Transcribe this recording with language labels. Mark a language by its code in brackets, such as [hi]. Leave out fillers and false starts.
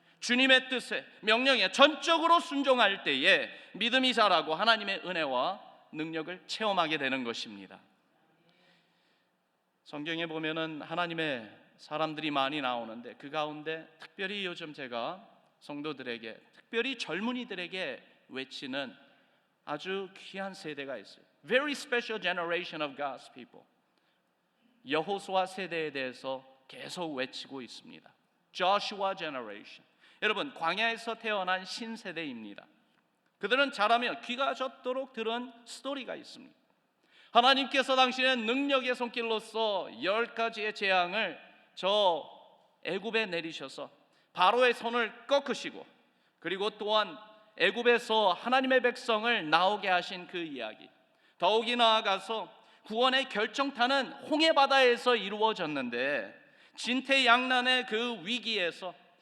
[ko] 주님의 뜻에, 명령에 전적으로 순종할 때에 믿음이 자라고 하나님의 은혜와 능력을 체험하게 되는 것입니다. 성경에 보면은 하나님의 사람들이 많이 나오는데 그 가운데 특별히 요즘 제가 성도들에게, 특별히 젊은이들에게 외치는 아주 귀한 세대가 있어요. [en] Very special generation of God's people. [ko] 여호수아 세대에 대해서 계속 외치고 있습니다. [en] Joshua generation. [ko] 여러분, 광야에서 태어난 신세대입니다. 그들은 자라며 귀가 젖도록 들은 스토리가 있습니다. 하나님께서 당신의 능력의 손길로서 10가지의 재앙을 저 애굽에 내리셔서 바로의 손을 꺾으시고 그리고 또한 애굽에서 하나님의 백성을 나오게 하신 그 이야기, 더욱이 나아가서 구원의 결정타는 홍해바다에서 이루어졌는데 진퇴양난의 그 위기에서